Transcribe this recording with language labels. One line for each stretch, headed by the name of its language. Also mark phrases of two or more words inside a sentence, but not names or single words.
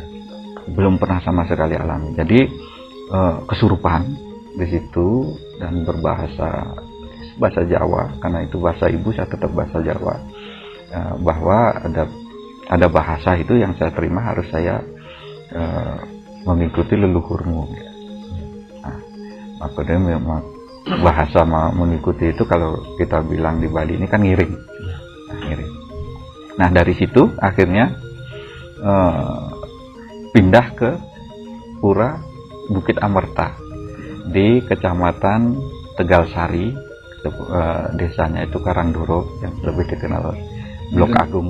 Indonesian: Belum pernah sama sekali alami. Jadi kesurupan di situ dan berbahasa Jawa, karena itu bahasa ibu saya tetap bahasa Jawa. Bahwa ada bahasa itu yang saya terima, harus saya mengikuti leluhurmu. Nah, maka dia bahasa mengikuti itu kalau kita bilang di Bali ini kan ngiring. Nah, ngiring. Nah dari situ akhirnya pindah ke Pura Bukit Amerta di Kecamatan Tegalsari, desanya itu Karangdoro yang lebih dikenal Blok Agung,